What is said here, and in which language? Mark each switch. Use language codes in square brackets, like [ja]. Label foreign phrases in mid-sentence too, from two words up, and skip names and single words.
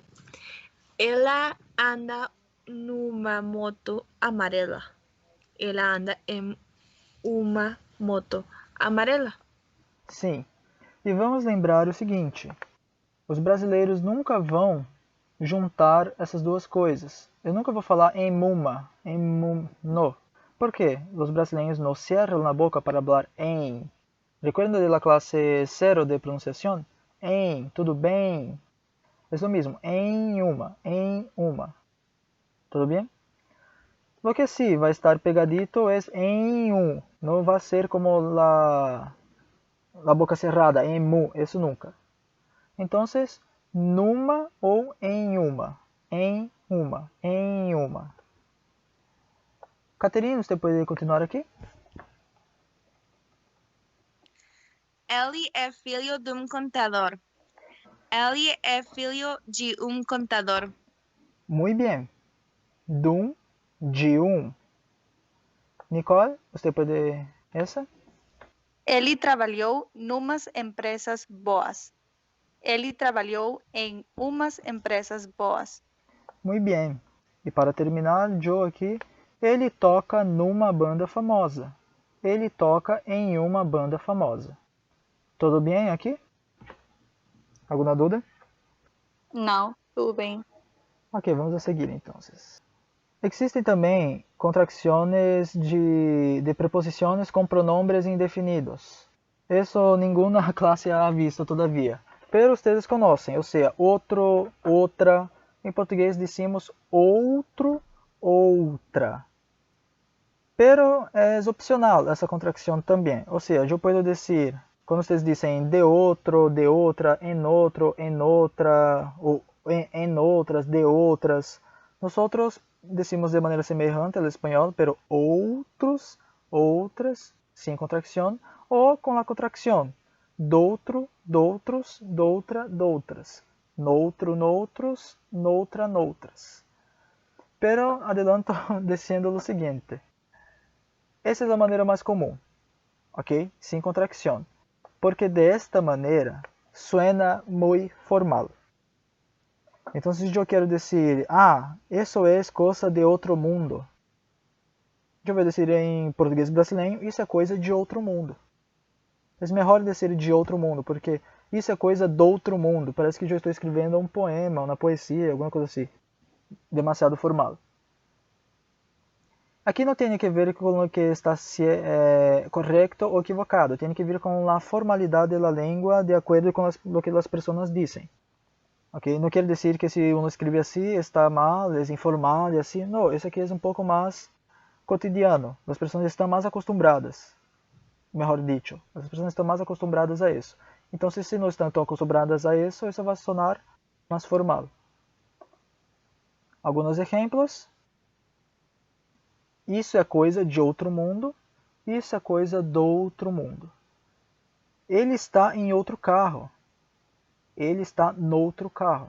[pt] Ela anda numa moto amarela. Ela anda em uma moto amarela. Sim. E vamos lembrar o seguinte: os brasileiros nunca vão juntar essas duas coisas. Eu nunca vou falar em muma, no. [es] ¿Por qué? Los brasileños no cierran la boca para hablar en. ¿Recuerdan de la clase 0 de pronunciación? En, [pt] tudo bem. [es] Es lo mismo, [pt] em uma. [es] ¿Todo bien? Lo que sí va a estar pegadito es en un. No va a ser como la boca cerrada, em mu, eso nunca. Entonces, [pt] numa ou em uma. Em uma, em uma. Caterina, você pode continuar aqui? Ele é filho de um contador. Ele é filho de um contador. [es] Muy bien. [pt] Dum, de um. Nicole, você pode essa? Ele trabalhou numas empresas boas. Ele trabalhou em umas empresas boas. [es] Muy bien. [pt] E para terminar, Joe aqui, ele toca numa banda famosa. Ele toca em uma banda famosa. Tudo bem aqui? Alguma dúvida? Não, tudo bem. Ok, vamos a seguir então. Existem também [es] contracciones de preposiciones [pt] com [es] pronombres indefinidos. [pt] Isso nenhuma classe [es] ha visto todavia. Pero ustedes [pt] conhecem, ou seja, outro, outra. Em português decimos outro, outra. Pero é opcional essa contracção também. Ou seja, eu posso dizer, quando vocês dizem de outro, de outra, em outro, em outra, ou em outras, de outras, nós decimos de maneira semelhante ao espanhol, pero outros, outras, sem contracção, ou com a contracção, doutro, doutros, doutra, doutras, noutro, noutros, noutra, noutras. [es] Pero adelanto [pt] dizendo o seguinte: essa é a maneira mais comum, ok? Sem contracção, [es] porque de esta maneira suena muy formal. [pt] Então, se eu quero dizer, isso é coisa de outro mundo, eu vou dizer em português brasileiro, isso é coisa de outro mundo. É melhor dizer de outro mundo, porque isso é coisa do outro mundo. Parece que eu estou escrevendo um poema, uma poesia, alguma coisa assim. [es] Demasiado formal. Aquí no tiene que ver con lo que está correcto o equivocado, tiene que ver con la formalidad de la lengua de acuerdo con lo que las personas dicen. ¿Okay? No quiere decir que si uno escribe así está mal, es informal y así. No, eso aquí es un poco más cotidiano. Las personas están más acostumbradas, mejor dicho. [pt] As pessoas estão mais acostumbradas a isso. Então, se não estão tão acostumbradas a isso, isso vai sonar mais formal. Alguns exemplos. Isso é coisa de outro mundo. Isso é coisa do outro mundo. Ele está em outro carro. Ele está noutro carro.